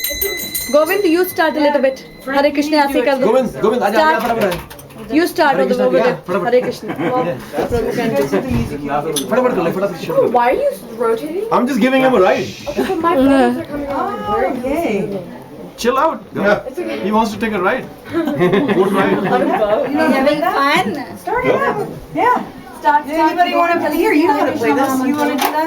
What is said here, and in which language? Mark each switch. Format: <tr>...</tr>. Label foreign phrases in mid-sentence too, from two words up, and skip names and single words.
<en>Govind, you start a little bit. Hare Krishna,</en> <hi>ऐसे कर दो. गोविंद आजा आजा फटाफट</hi> <en>You start on the Krishna, over yeah, there.</en> <hi>फटाफट.</hi> <en>Hare Krishna. Prabhu can do.</en> <hi>फटाफट कर ले फटाफट शुरू</hi> <en>Why are you rotating? I'm just giving him a ride. But my brothers are coming on. Okay. Chill out. He wants to take a ride. Boat ride. Having fun? Start it up. Yeah. Does anybody want to play? Here, you know how to play this. You want to do that?</en>